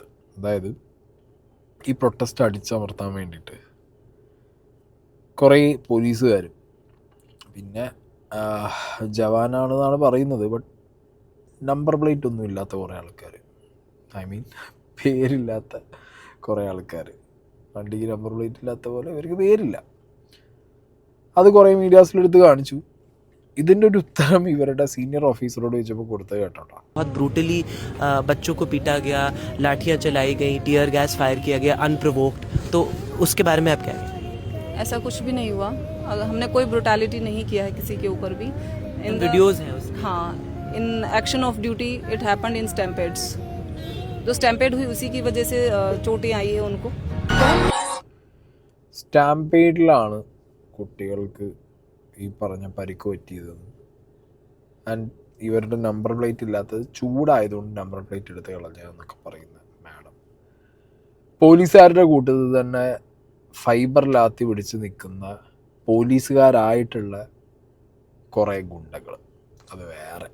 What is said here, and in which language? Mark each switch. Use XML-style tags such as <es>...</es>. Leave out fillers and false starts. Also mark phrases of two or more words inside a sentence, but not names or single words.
<ml>അതായത് ഈ പ്രൊട്ടസ്റ്റ് അടിച്ചമർത്താൻ വേണ്ടിയിട്ട് കുറേ പോലീസുകാരും പിന്നെ ജവാനാണെന്നാണ് പറയുന്നത്,</ml> <en>but number plate</en> <ml>ഒന്നും ഇല്ലാത്ത കുറേ ആൾക്കാർ,</ml> <en>I mean</en> <ml>പേരില്ലാത്ത കുറേ ആൾക്കാർ, വണ്ടിക്ക്</ml> <en>number plate</en> <ml>ഇല്ലാത്ത പോലെ ഇവർക്ക് പേരില്ല. അത് കുറേ മീഡിയാസിലെടുത്ത് കാണിച്ചു. ഇതിൻ്റെ ഒരു ഉത്തരം ഇവരുടെ സീനിയർ ഓഫീസറോട് ചോദിച്ചപ്പോൾ കൊടുത്തത് കേട്ടോ.</ml> <hi>बहुत ब्रूटली बच्चों को पीटा गया, लाठियां चलाई गई,</hi> <en>tear gas fire</en> <hi>किया गया अनप्रोवोक्ड, तो उसके बारे में आप क्या कहेंगे? ऐसा कुछ भी नहीं हुआ, हमने कोई ब्रुटैलिटी नहीं किया है किसी के ऊपर भी. वीडियोस हैं उसके?</hi> <en>हाँ, in action of duty it happened in stampedes.</en> <hi>जो स्टैम्पेड हुई उसी की वजह से चोटें आई है उनको.</hi> <ml>സ്റ്റാമ്പേഡിലാണ് കുട്ടികൾക്ക് ഈ പറഞ്ഞ പരിക്ക് പറ്റിയതെന്ന്. ആൻഡ് ഇവരുടെ</ml> <en>number plate</en> <ml>ഇല്ലാത്തത് ചൂടായതുകൊണ്ട്</ml> <en>number plate</en> <ml>എടുത്ത് കളഞ്ഞതെന്നൊക്കെ പറയുന്നത് മാഡം. പോലീസുകാരുടെ കൂട്ടത്തിൽ തന്നെ ഫൈബറിലാത്തി പിടിച്ച് നിൽക്കുന്ന പോലീസുകാരായിട്ടുള്ള കുറേ ഗുണ്ടകൾ, അത് വേറെ.</ml>